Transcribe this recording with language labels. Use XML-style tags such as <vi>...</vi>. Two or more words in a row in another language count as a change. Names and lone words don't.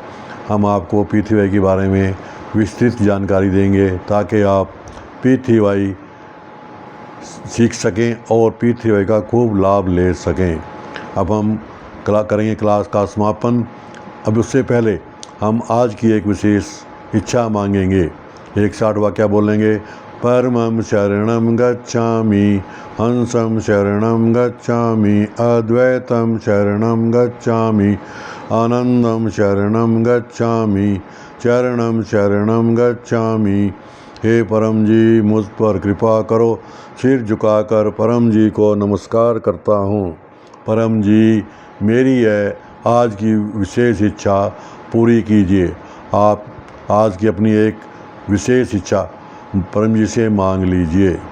<hi>हम आपको P3Y के बारे में विस्तृत जानकारी देंगे ताकि आप P3Y सीख सकें और P3Y का खूब लाभ ले सकें। अब हम करेंगे क्लास का समापन। अब उससे पहले हम आज की एक विशेष इच्छा मांगेंगे। एक 60 वाक्य बोलेंगे।</hi> <sa>परमं शरणं गच्छामि, हंसं शरणं गच्छामि, अद्वैतं शरणं गच्छामि, आनंदं शरणं गच्छामि, चरणं शरणं गच्छामि।</sa> <hi>हे परम जी, मुझ पर कृपा करो। सिर झुकाकर परम जी को नमस्कार करता हूँ। परम जी, मेरी यह आज की विशेष इच्छा पूरी कीजिए। आप आज की अपनी एक विशेष इच्छा परम जी से मांग लीजिए।</hi>